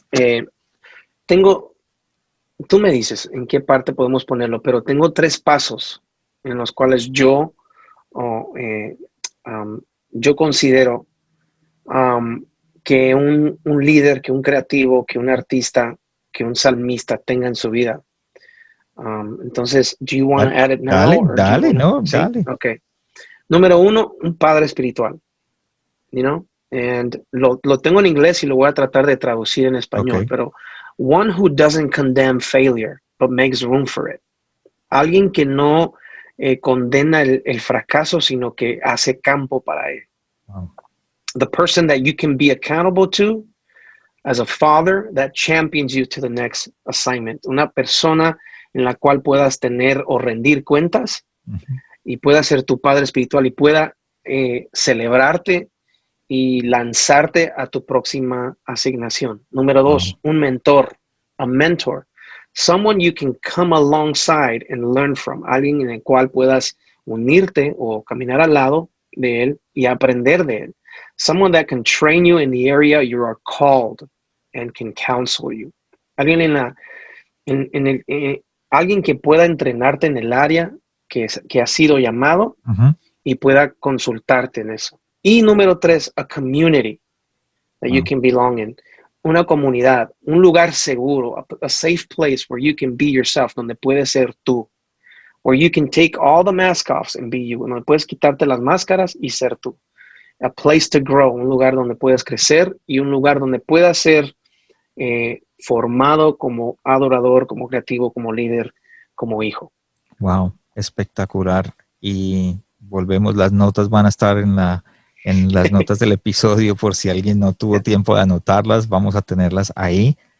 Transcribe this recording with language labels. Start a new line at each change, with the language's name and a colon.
Spanish: Eh, tengo, tú me dices en qué parte podemos ponerlo, pero tengo 3 pasos en los cuales oh, eh, um, yo considero um, que un líder, que un creativo, que un artista, que un salmista tenga en su vida. Entonces,
English: do you want
Spanish: dale,
English: to add it now
Spanish: dale,
English: or do you
Spanish: dale,
English: want to?
Spanish: no, Sí, dale.
English: ok.
Spanish: Número 1, un padre espiritual,
English: you know, and
Spanish: lo tengo en inglés y lo voy a tratar de traducir en
English: Ok,
Spanish: español, pero
English: one who doesn't condemn failure, but makes room for it.
Spanish: Alguien que no condena el fracaso, sino que hace campo para él. wow,
English: The person that you can be accountable to as a father that champions you to the next assignment.
Spanish: Una persona en la cual puedas tener o rendir cuentas ujú, y pueda ser tu padre espiritual y pueda celebrarte y lanzarte a tu próxima asignación. Número wow, 2, un mentor,
English: a mentor, someone you can come alongside and learn from,
Spanish: alguien en el cual puedas unirte o caminar al lado de él y aprender de él.
English: Someone that can train you in the area you are called and can counsel you.
Spanish: Alguien en el, alguien que pueda entrenarte en el área que ha sido llamado ujú, y pueda consultarte en eso. Y número 3,
English: a community that you wow, can belong in.
Spanish: Una comunidad, un lugar seguro,
English: a safe place where you can be yourself,
Spanish: donde puedes ser tú.
English: Where you can take all the mask offs and be you.
Spanish: Donde puedes quitarte las máscaras y ser tú.
English: A place to grow,
Spanish: un lugar donde puedes crecer y un lugar donde puedas ser formado como adorador, como creativo, como líder, como hijo. wow, espectacular. Y volvemos, las notas van a estar en las notas del episodio por si alguien no tuvo tiempo de anotarlas, vamos a tenerlas ahí.